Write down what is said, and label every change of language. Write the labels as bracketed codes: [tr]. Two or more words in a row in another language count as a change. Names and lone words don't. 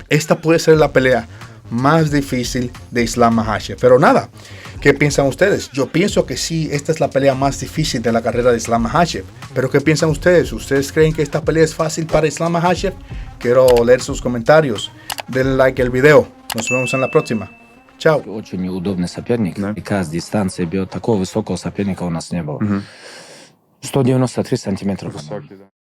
[es] Esta puede ser la pelea más difícil de Islam Makhachev. Pero nada, ¿qué piensan ustedes? Yo pienso que sí, esta es la pelea más difícil de la carrera de Islam Makhachev. Pero ¿qué piensan ustedes? ¿Ustedes creen que esta pelea es fácil para Islam Makhachev? Quiero leer sus comentarios. Denle like al video. Nos vemos en la próxima. Chao. [ru] Очень неудобный соперник. Да. Ика с дистанции бьет. Такого высокого соперника у нас не было. 193 сантиметров. Высокий, да.